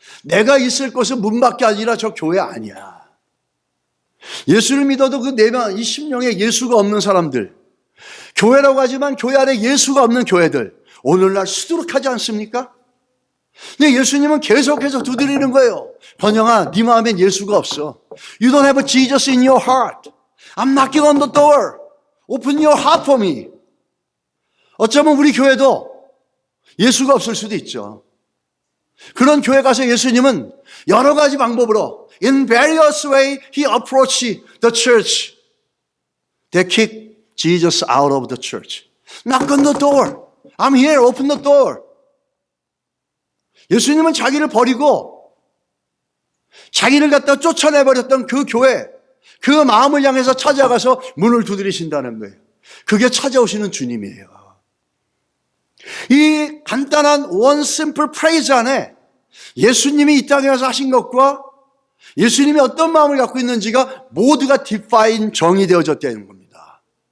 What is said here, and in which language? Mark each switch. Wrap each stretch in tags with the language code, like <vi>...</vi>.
<ko>내가 있을 곳은 문밖에 아니라 저 교회 아니야. 예수를 믿어도 그 4명, 이 10명의 예수가 없는 사람들, 교회라고 하지만 교회 안에 예수가 없는 교회들, 오늘날 수두룩하지 않습니까? 근데 예수님은 계속해서 두드리는 거예요. 번영아, 네 마음엔 예수가 없어.</ko> <en>You don't have Jesus in your heart. I'm knocking on the door. Open your heart for me.</en> <ko>어쩌면 우리 교회도 예수가 없을 수도 있죠. 그런 교회 가서 예수님은 여러 가지 방법으로</ko> <en>in various way he approached the church. They kicked Jesus out of the church. Knock on the door. I'm here. Open the door.</en> <ko>예수님은 자기를 버리고 자기를 갖다 쫓아내버렸던 그 교회, 그 마음을 향해서 찾아가서 문을 두드리신다는 거예요. 그게 찾아오시는 주님이에요. 이 간단한</ko> <en>one simple phrase</en> <ko>안에 예수님이 이 땅에 와서 하신 것과 예수님이 어떤 마음을 갖고 있는지가 모두가 define, 정의되어졌다는 겁니다.</ko>